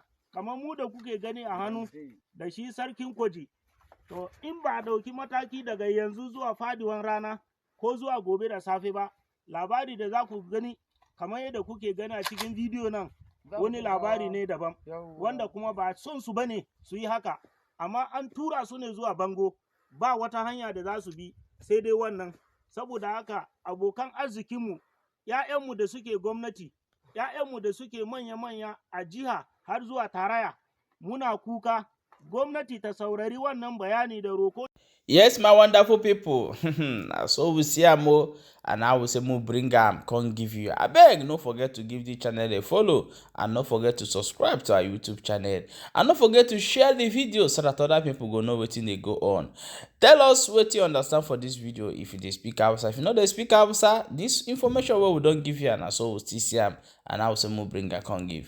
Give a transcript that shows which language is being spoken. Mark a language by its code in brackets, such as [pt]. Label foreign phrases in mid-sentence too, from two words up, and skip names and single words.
[ha] Kamar mu da kuke gani a hannu da shi sarkin Koji, to in ba a ɗauki mataki daga yanzu zuwa fadiwan rana ko zuwa gobe da safe ba, labari da za ku gani kamar yadda kuke gani a cikin bidiyo nan, wani labari ne daban, wanda kuma ba son su bane su yi haka, amma an tura su ne zuwa bango, ba wata hanya da za su bi sai dai wannan. Saboda haka abokan arzikinmu, 'ya'yanmu da suke gwamnati, 'ya'yanmu da suke manya-manya a jiha har zuwa taraya, muna kuka gwamnati ta saurari wannan bayani da roko. [pcm] Yes, my wonderful people. So we see am o, and I will say mo bring am come give you. Abeg, no forget to give the channel a follow, and no forget to subscribe to our YouTube channel, and no forget to share the video so that other people go know wetin dey go on. Tell us wetin you understand for this video. If you dey speak Hausa, if you no dey speak Hausa, this information wey we don give you, and so we still see am, and I will say mo bring am come give.